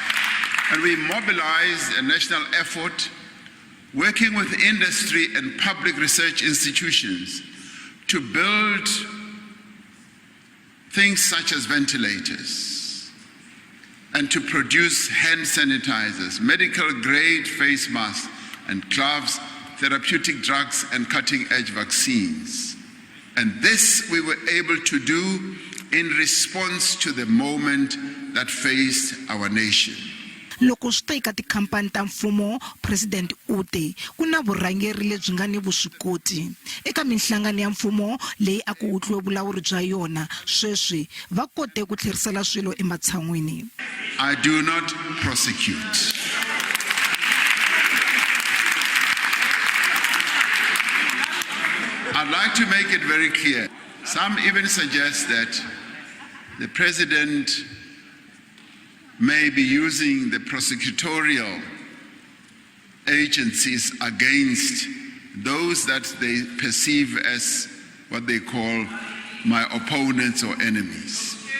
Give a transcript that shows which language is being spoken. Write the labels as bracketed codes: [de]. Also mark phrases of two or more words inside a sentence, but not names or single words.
[en] And we mobilized a national effort working with industry and public research institutions to build things such as ventilators and to produce hand sanitizers, medical grade face masks and gloves, therapeutic drugs and cutting-edge vaccines. And this we were able to do in response to the moment that faced our nation. [ts] Loko swi ta eka tikhampani ta mfumo, President Ute ku na vurhangeri lebyi nga ni vuswikoti eka minhlangano ya mfumo leyi a ku utliwe vulawuri bya yona sweswi va kote ku tlherisela swilo ematshan'wini. [en] I do not prosecute. I'd like to make it very clear. Some even suggest that the president may be using the prosecutorial agencies against those that they perceive as what they call my opponents or enemies.